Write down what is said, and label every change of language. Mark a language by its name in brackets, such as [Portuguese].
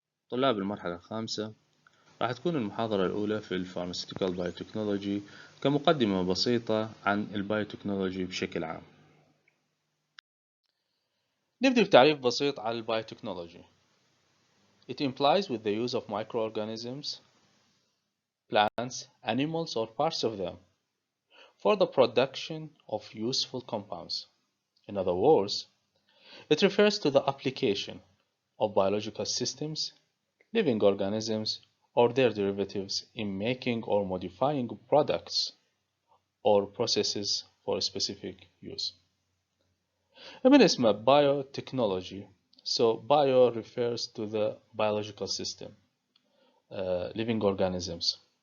[Arabic] طلاب المرحلة الخامسة، راح تكون المحاضرة الأولى في Pharmaceutical Biotechnology كمقدمة بسيطة عن البايوتكنولوجي بشكل عام. نبدأ بتعريف بسيط عن البايوتكنولوجي. [English] It implies with the use of microorganisms, plants, animals or parts of them for the production of useful compounds. In other words, it refers to the application of biological systems, living organisms, or their derivatives in making or modifying products or processes for specific use. [Arabic] من اسمه biotechnology. [English] So bio refers to the biological system, living organisms.